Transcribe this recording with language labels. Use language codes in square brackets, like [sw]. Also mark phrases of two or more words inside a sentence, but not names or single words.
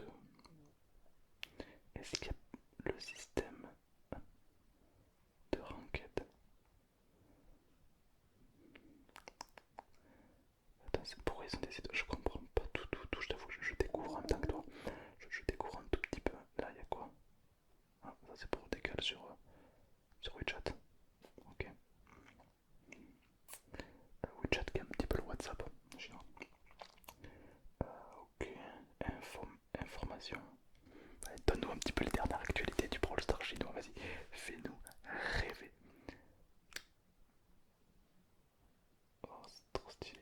[fr] Est-ce qu'il y a le système de ranked? Attends, c'est pourquoi ils ont décidé. Je comprends pas tout. Je t'avoue que je découvre en même temps que toi. Je découvre un tout petit peu. Là, il y a quoi? Ah, ça c'est pour décaler sur WeChat. Ok. WeChat qui est un petit peu le WhatsApp. Ok. Information. Allez, donne-nous un petit peu les dernières actualités du Brawl Stars chinois. Vas-y, fais-nous rêver. Oh, c'est trop stylé.